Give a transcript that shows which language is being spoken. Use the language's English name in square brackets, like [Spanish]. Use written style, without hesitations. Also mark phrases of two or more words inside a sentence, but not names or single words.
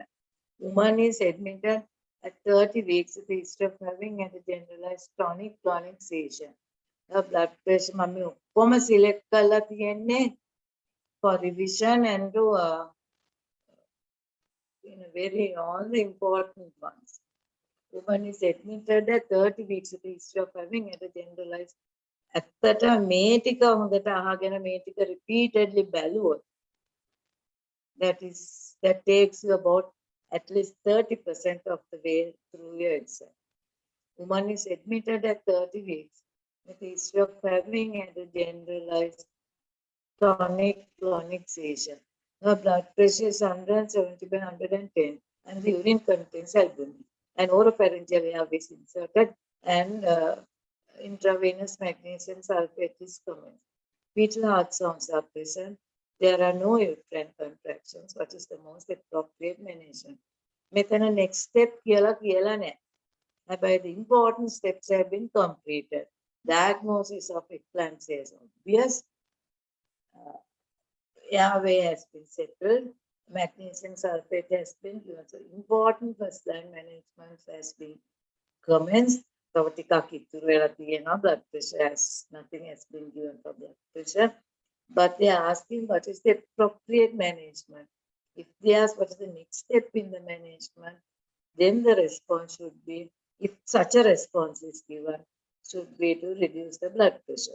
[English] Woman is admitted at 30 weeks with history of having a generalized chronic seizure. Her blood pressure [Sinhala] මම ඔක්කොම [English] select [Sinhala] කරලා තියෙන්නේ [English] for revision and to all the important ones. Woman is admitted at 30 weeks with history of having a generalized. [Sinhala] ඇත්තට මේ ටික හොඳට අහගෙන මේ ටික repeatedly බැලුවොත් [English] that takes you about at least 30% of the way through your exam. Woman is admitted at 30 weeks with history of having a generalized chronic seizure. Her blood pressure is 170/110 and the urine contains albumin. And oropharyngeal valve is inserted and intravenous magnesium sulfate is commenced. Fetal heart sounds are present. There are no uterine contractions. What is the most appropriate management? [Sinhala] මෙතන [English] next step [Sinhala] කියලා නැහැ. [English] But the important steps have been completed. Diagnosis of eclampsia is obvious. Airway has been settled. Magnesium sulfate has been given. So important first line management has been commenced. [Sinhala] තව ටිකක් ඉතුරු වෙලා තියෙනවා. [English] Blood pressure nothing has been given for blood pressure. But they are asking what is the appropriate management. If they ask what is the next step in the management, then the response should be, if such a response is given, should be to reduce the blood pressure.